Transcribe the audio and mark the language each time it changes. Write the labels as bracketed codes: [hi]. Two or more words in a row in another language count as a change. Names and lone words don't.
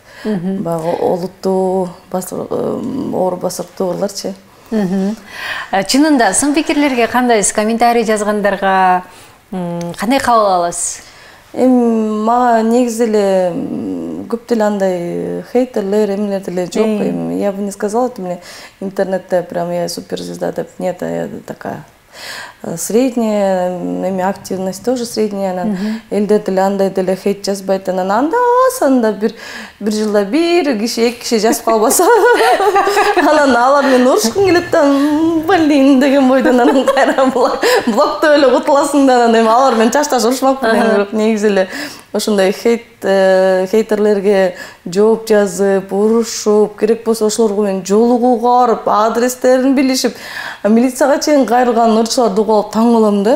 [ky] Баягы олуттуу, оор басырктуу ырларчы. Чынында сын пикирлерге кандайсыз? Комментарий жазгандарга кандай кабыл аласыз? Мага негизи эле көп деле андай хейтерлер, эмелер деле жок. [ru] Я бы не сказала, что мне интернетте прям я суперзвезда деп. Нет, я такая средняя, эми активность тоже средняя. [ky] Элде деле андай деле хейт жазбайт. Анан анда бир жылда бир киши, эки киши жазып калбаса, анан алар менен урушкум келет да, блин деген бойдон анан кайра блоктоп эле кутуласың да, анан эми алар менен чашташ урушмакпын эми, бирок негизи эле ошондой хейтерлерге жооп жазып, урушуп, керек болсо ошолорго менен жолугууга барып, адрестерин билишип, милицияга чейин кайрылган ырчыларды угуп алып таң калам да.